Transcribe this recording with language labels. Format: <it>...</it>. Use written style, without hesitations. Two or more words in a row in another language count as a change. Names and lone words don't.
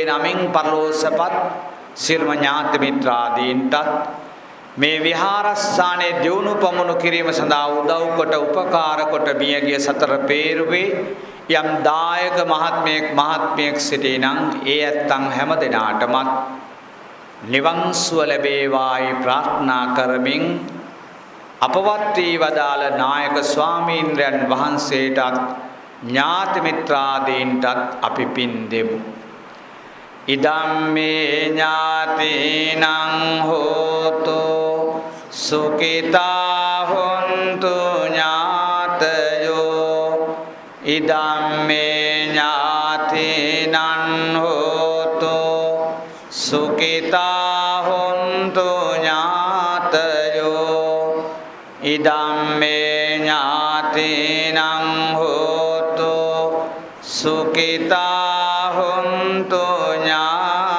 <si>නමින් පරලෝසපත් සියලුම ඥාති මිත්‍රාදීන්ටත් මේ විහාරස්ථානයේ දියුණු පමුණු කිරීම සඳහා උදව් කොට උපකාර කොට මියගිය සතර පේරුවේ යම් දායක මහත්මයෙක් සිටිනම් ඒ ඇත්තන් හැම දිනාටමත් නිවන් සුව ලැබේවායි ප්‍රාර්ථනා කරමින් අපවත් වී වදාළ නායක ස්වාමීන්ද්‍රයන් වහන්සේටත් ඥාති මිත්‍රාදීන්ටත් අපි පින් දෙමු.</si> <pi>ඉදම්මේ ඥාතිනං හෝතු සුඛිතා හොන්තු ඥාතයෝ ඉදම්මේ ඥාතිනං හෝතු සුඛිතා හොන්තු ඥාතයෝ ඉදම්මේ ඥාතිනං හෝතු සුඛිතා හොන්තු ඥාතයෝ</pi>